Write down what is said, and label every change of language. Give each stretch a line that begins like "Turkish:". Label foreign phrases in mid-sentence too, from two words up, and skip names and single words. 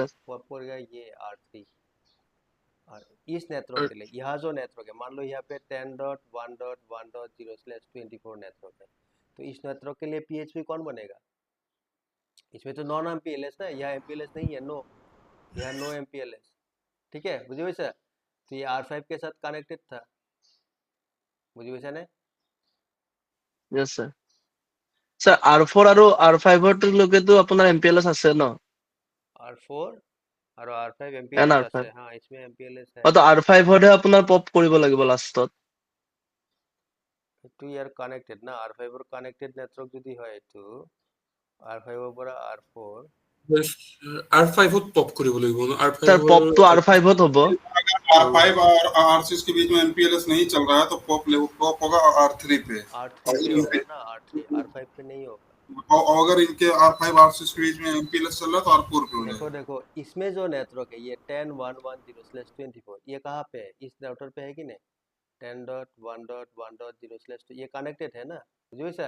Hindi: पॉप करेगा ये R3। और इस नेटवर्क के लिए यहाँ जो नेटवर्क है, मान लो यहाँ पे 10.1.1.0/24 नेटवर्क है, तो इस नेटवर्क के लिए PHP कौन बनेगा, इसमें तो नॉन MPLS ना, यहाँ MPLS नहीं है, नो, यहाँ नो MPLS, ठीक है, बुझे वैसा। तो ये R5 के साथ कनेक्टेड था, बुझे वैसा ने।
English: yes sir.
Assamese: স্যার R4 আৰু R5 লৈকে তো আপোনাৰ MPLS আছে ন?
Hindi: R4 और R5
Assamese: এন MPLS R5 আছে,
Hindi: हाँ इसमें MPLS है।
Assamese: তো R5 হে আপোনাৰ পপ কৰিব লাগিব লাষ্টত।
Hindi: तो यार कनेक्टेड ना, R5 और कनेक्टेड नेटवर्क
Assamese: যদি হয় তো R5 ৰ পৰা R4, R5 ত পপ কৰিব লাগিব ন স্যার R5 পপটো R5 হ'ব।
Hindi: R5 और R6 के बीच में MPLS नहीं चल रहा है तो पॉप होगा R3 पे। R3 पे होगा ना, R3 R5 पे नहीं होगा। और अगर इनके R5 R6 के बीच में MPLS चल रहा है तो R4 पे हो देखो जाएगा। देखो इसमें जो नेटवर्क है ये 10.1.1.0/24, ये कहाँ पे है, इस राउटर पे है कि नहीं, 10.1.1.0/2 ये कनेक्टेड है ना, जो सर।